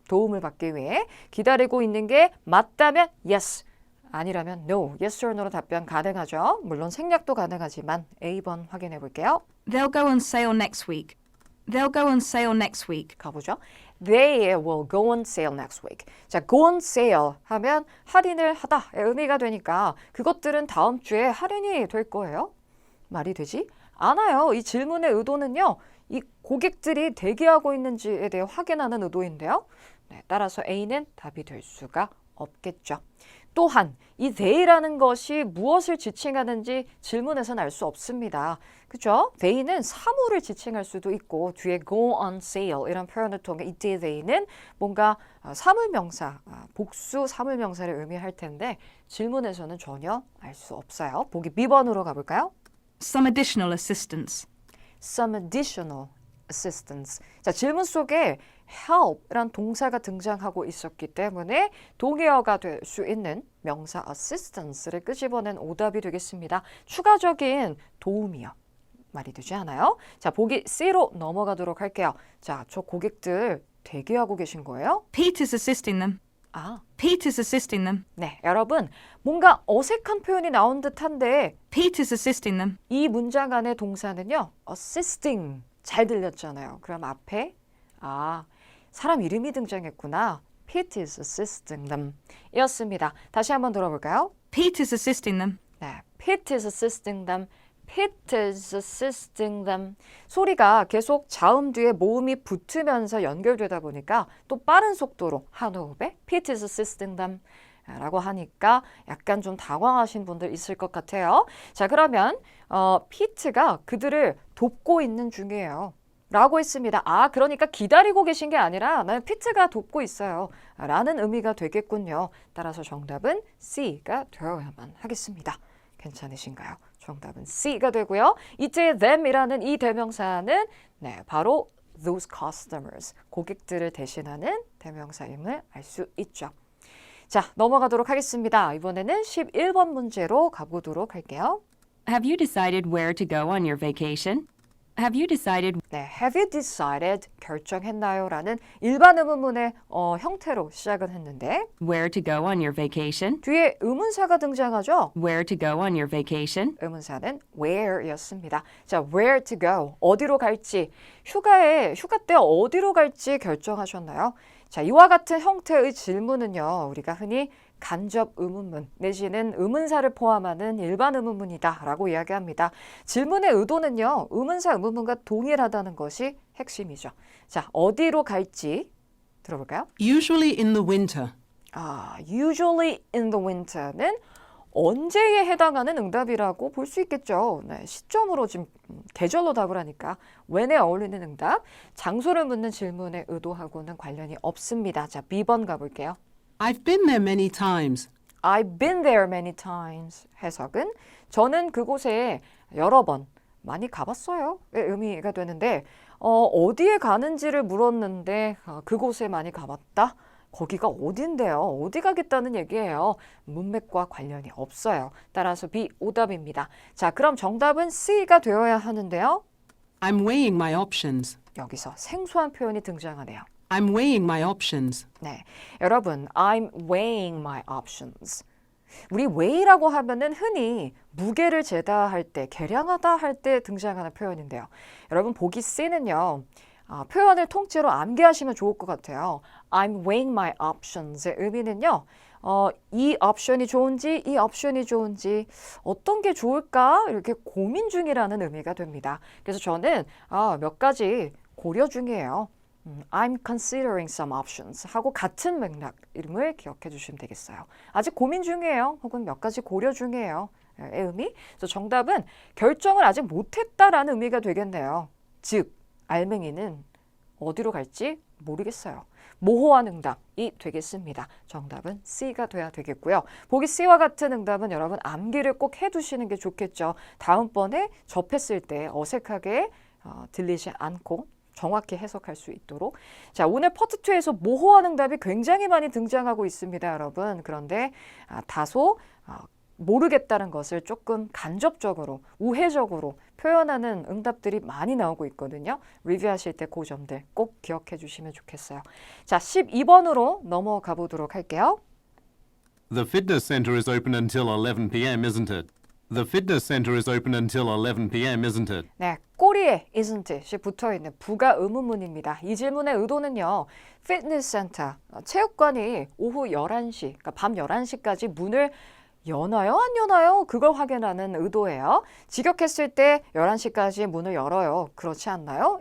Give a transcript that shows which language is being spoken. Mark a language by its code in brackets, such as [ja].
[ko] 도움을 받기 위해 기다리고 있는 게 맞다면 yes, 아니라면 no, [en] yes or no [ko] 로 답변 가능하죠. 물론 생략도 가능하지만 A번 확인해 볼게요. [en] They'll go on sale next week. They'll go on sale next week. [ko] 가보죠. [en] They will go on sale next week. [ko] 자, [en] go on sale [ko] 하면 할인을 하다의 의미가 되니까 그것들은 다음 주에 할인이 될 거예요. 말이 되지 않아요. 이 질문의 의도는요. 이 고객들이 대기하고 있는지에 대해 확인하는 의도인데요. 네, 따라서 A는 답이 될 수가 없겠죠. 또한 이 they라는 것이 무엇을 지칭하는지 질문에서는 알 수 없습니다. 그렇죠? they는 사물을 지칭할 수도 있고 뒤에 [en] go on sale [ko] 이런 표현을 통해 이때 they는 뭔가 사물명사, 복수 사물명사를 의미할 텐데 질문에서는 전혀 알 수 없어요. 보기 B번으로 가볼까요? [en] Some additional assistance. Some additional assistance. [ko] 자, 질문 속에 help이란 동사가 등장하고 있었기 때문에 동의어가 될 수 있는 명사 assistance를 끄집어낸 오답이 되겠습니다. 추가적인 도움이요. 말이 되지 않아요? 자, 보기 C로 넘어가도록 할게요. 자, 저 고객들 대기하고 계신 거예요? [en] Peter's assisting them. Peter's assisting them. [ko] 네, 여러분 뭔가 어색한 표현이 나온 듯한데 [en] Peter's assisting them. [ko] 이 문장 안의 동사는요. assisting 잘 들렸잖아요. 그럼 앞에 사람 이름이 등장했구나. [en] Pete is assisting them [ko] 이었습니다. 다시 한번 들어볼까요? [en] Peter's assisting them. [ko] 네, [en] Pete is assisting them. Pete is assisting them. [ko] 소리가 계속 자음 뒤에 모음이 붙으면서 연결되다 보니까 또 빠른 속도로 한 호흡에 [en] Pete is assisting them [ko] 라고 하니까 약간 좀 당황하신 분들 있을 것 같아요. 자, 그러면 피트가 그들을 돕고 있는 중이에요. 라고 했습니다. 그러니까 기다리고 계신 게 아니라 나는 피트가 돕고 있어요. 라는 의미가 되겠군요. 따라서 정답은 C가 되어야만 하겠습니다. 괜찮으신가요? 정답은 C가 되고요. 이제 them이라는 이 대명사는 바로 [en] those customers. [ko] 고객들을 대신하는 대명사임을 알 수 있죠. 자, 넘어가도록 하겠습니다. 이번에는 11번 문제로 가보도록 할게요. [en] Have you decided where to go on your vacation? Have you decided 네, have you decided [ko] 결정했나요? 라는 일반 의문문의 형태로 시작은 했는데 [en] where to go on your vacation? [ko] 뒤에 의문사가 등장하죠. [en] Where to go on your vacation? [ko] 의문사는 where였습니다. 자, [en] where to go, [ko] 어디로 갈지, 휴가 때 어디로 갈지 결정하셨나요? 자, 이와 같은 형태의 질문은요, 우리가 흔히 간접 의문문 내지는 의문사를 포함하는 일반 의문문이다 라고 이야기합니다. 질문의 의도는요, 의문사 의문문과 동일하다는 것이 핵심이죠. 자, 어디로 갈지 들어볼까요? [en] Usually in the winter. usually in the winter [ko] 는 언제에 해당하는 응답이라고 볼 수 있겠죠. 네, 시점으로 지금 계절로 답을 하니까 when에 어울리는 응답, 장소를 묻는 질문의 의도하고는 관련이 없습니다. 자, B번 가볼게요. [en] I've been there many times. I've been there many times. [ko] 해석은 저는 그곳에 여러 번 많이 가봤어요. 의 의미가 되는데 어디에 가는지를 물었는데 그곳에 많이 가봤다. 거기가 어딘데요? 어디 가겠다는 얘기예요. 문맥과 관련이 없어요. 따라서 B 오답입니다. 자, 그럼 정답은 C가 되어야 하는데요. [en] I'm weighing my options. [ko] 여기서 생소한 표현이 등장하네요. [en] I'm weighing my options. [ko] 네, 여러분, [en] I'm weighing my options. [ko] 우리 weigh라고 하면은 흔히 무게를 재다 할 때, 계량하다 할 때 등장하는 표현인데요. 여러분, 보기 C는요. 표현을 통째로 암기하시면 좋을 것 같아요. [en] I'm weighing my options [ko] 의 의미는요. 이 옵션이 좋은지 이 옵션이 좋은지 어떤 게 좋을까 이렇게 고민 중이라는 의미가 됩니다. 그래서 저는 몇 가지 고려 중이에요. [en] I'm considering some options [ko] 하고 같은 맥락 이름을 기억해 주시면 되겠어요. 아직 고민 중이에요. 혹은 몇 가지 고려 중이에요. 의 의미. 그래서 정답은 결정을 아직 못했다라는 의미가 되겠네요. 즉 알맹이는 어디로 갈지 모르겠어요. 모호한 응답이 되겠습니다. 정답은 C가 돼야 되겠고요. 보기 C와 같은 응답은 여러분 암기를 꼭 해두시는 게 좋겠죠. 다음번에 접했을 때 어색하게 들리지 않고 정확히 해석할 수 있도록. 자, 오늘 파트 2에서 모호한 응답이 굉장히 많이 등장하고 있습니다, 여러분. 그런데 다소 모르겠다는 것을 조금 간접적으로, 우회적으로 표현하는 응답들이 많이 나오고 있거든요. 리뷰하실 때 그 점들 꼭 기억해 주시면 좋겠어요. 자, 12번으로 넘어가 보도록 할게요. [en] The fitness center is open until 11 p.m., isn't it? The fitness center is open until 11 p.m., isn't it? [ko] 네, 꼬리에 [en] isn't it [ko] 이 붙어있는 부가 의문문입니다. 이 질문의 의도는요. 피트니스 센터, 체육관이 오후 11시, 그러니까 밤 11시까지 문을 여나요? 안 여나요? 그걸 확인하는 의도예요. 직역했을 때 11시까지 문을 열어요. 그렇지 않나요?